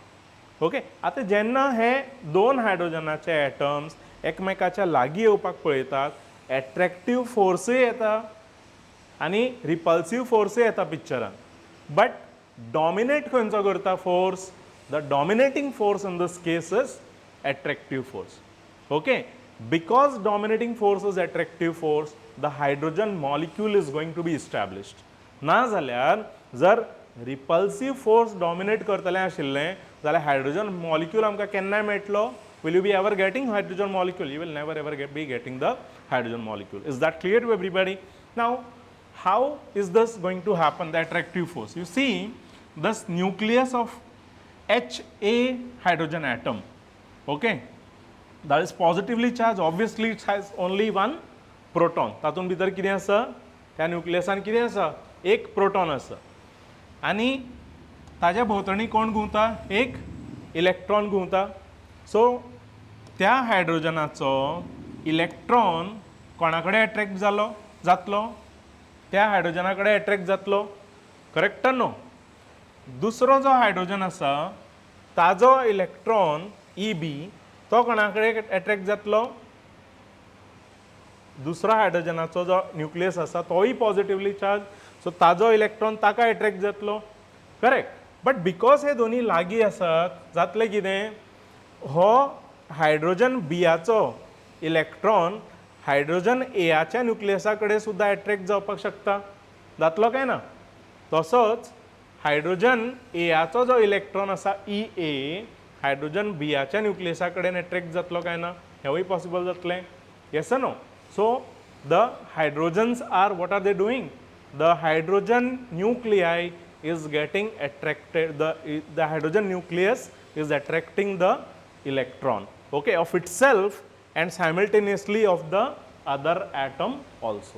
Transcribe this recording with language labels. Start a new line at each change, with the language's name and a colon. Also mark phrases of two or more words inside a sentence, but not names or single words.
Konkani: ओके. आतां जेन्ना हे दोन हायड्रोजनाचे एटम्स एकमेकाच्या लागीं येवपाक पळयतात, एट्रॅक्टीव फोर्सूय येता आनी रिपल्सिव फोर्सूय येता पिक्चरान. बट डॉमिनेट खंयचो करता फोर्स?
English: the dominating force in this case is attractive force. Okay, because dominating force is attractive force, the hydrogen molecule is going to be established.
Konkani: ना जाल्यार जर
English: repulsive force dominate
Konkani: करतले आशिल्लें जाल्यार
English: hydrogen molecule
Konkani: आमकां केन्ना मेळटलो?
English: Will you be ever getting hydrogen molecule? You will never ever be getting the hydrogen molecule. Is that clear to everybody? Now, how is this going to happen, the attractive force? You see, this nucleus of Ha hydrogen atom, okay, that is positively charged. Obviously it has only one proton.
Konkani: तातून भितर कितें आसा? त्या न्यूक्लियसान कितें आसा? एक प्रोटॉन आसा आनी ताज्या भोंवतणी कोण घुंवता? एक इलेक्ट्रॉन घुंवता. सो त्या हायड्रोजनाचो इलेक्ट्रॉन कोणा कडेन अट्रॅक्ट जातलो? त्या हायड्रोजना कडेन अट्रॅक्ट जातलो.
English: correct or no?
Konkani: दुसरो जो हायड्रोजन आसा ताजो इलेक्ट्रॉन EB तो कोणा कडेन अट्रॅक्ट जातलो? दुसरा हायड्रोजनाचो जो न्यूक्लियस आसा तोय
English: positively charge,
Konkani: सो ताजो इलेक्ट्रॉन ताका अट्रॅक्ट जातलो. करेक्ट.
English: but because
Konkani: हे दोन्ही लागीं आसात जातलें कितें? हो हायड्रोजन बियाचो इलेक्ट्रॉन हायड्रोजन एयाच्या न्यूक्लियसा कडेन सुद्दां अट्रॅक्ट जावपाक शकता. जातलो काय ना? तसोच हायड्रोजन एयाचो जो इलेक्ट्रॉन आसा EA हायड्रोजन बियाच्या न्यूक्लियसा कडेन अट्रॅक्ट जातलो काय ना? हेवूय पॉसिबल जातलें.
English: yes or no? so the hydrogens are, what are they doing? The hydrogen nuclei is getting attracted, the hydrogen nucleus is attracting the electron, okay, of itself and simultaneously of the other atom also.